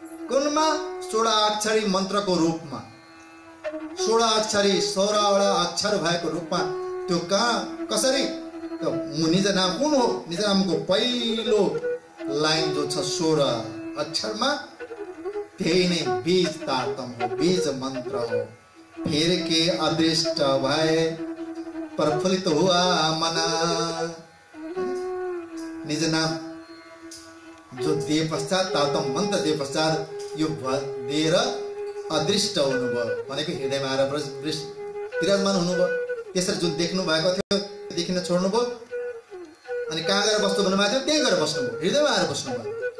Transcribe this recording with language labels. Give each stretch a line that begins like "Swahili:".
Nepali: कुनमा 16 अक्षरी मन्त्रको रूपमा, 16 अक्षरी 16वटा अक्षर भएको रूपमा। त्यो कहाँ कसरी? त्यो निज नाम कुन हो? निज नामको पहिलो लाइन जो छ 16 अक्षरमा, त्यही नै बीज तार्तम हो, बीज मन्त्र हो।
Hindi: फिर के अदृष्ट भए प्रफुल्लित हुआ मना।
Nepali: निज नाम जो दिए पश्चात, तार्तम मन्त्र दिए पश्चात यो दिएर अदृष्ट हुनुभयो भनेको हृदयमा आएर विराजमान हुनुभयो। त्यसरी जुन देख्नु भएको थियो देखिन छोड्नुभयो अनि कहाँ गएर बस्नु भन्नुभएको थियो त्यही गएर बस्नुभयो, हृदयमा आएर बस्नुभयो।